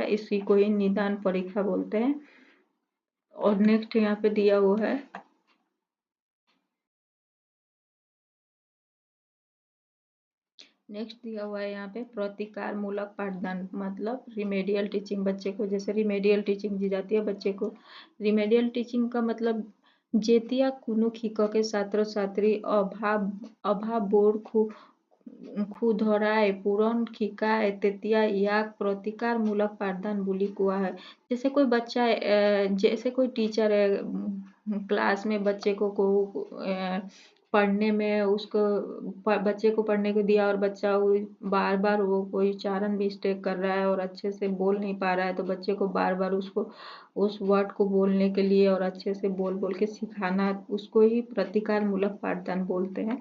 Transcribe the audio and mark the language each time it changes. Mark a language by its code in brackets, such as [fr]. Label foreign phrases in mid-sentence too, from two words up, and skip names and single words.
[hi] इसी को ही निदान परीक्षा बोलते हैं। और नेक्स्ट यहाँ पे दिया हुआ है यहाँ पे प्रतिकार मूलक पाठदान मतलब [en] remedial teaching. [hi] बच्चे को जैसे [en] remedial teaching [hi] दी जाती है बच्चे को। [en] remedial teaching [hi] का मतलब [as] যেতিয়া কোনো শিক্ষকে ছাত্ৰ ছাত্ৰী অভাৱবোৰ শুধৰাই পূৰণ শিকায় তেতিয়া ইয়াক [hi] प्रतिकारमूलक पाठदान [as] বুলি কোৱা হয়। [hi] जैसे कोई बच्चा जैसे कोई टीचर है क्लास में बच्चे को पढ़ने में उसको बच्चे को पढ़ने को दिया और बच्चा बार बार वो कोई उच्चारण मिस्टेक कर रहा है और अच्छे से बोल नहीं पा रहा है, तो बच्चे को बार बार उसको उस वर्ड को बोलने के लिए और अच्छे से बोल बोल के सिखाना, उसको ही प्रतिकार मूलक पाठदान बोलते हैं।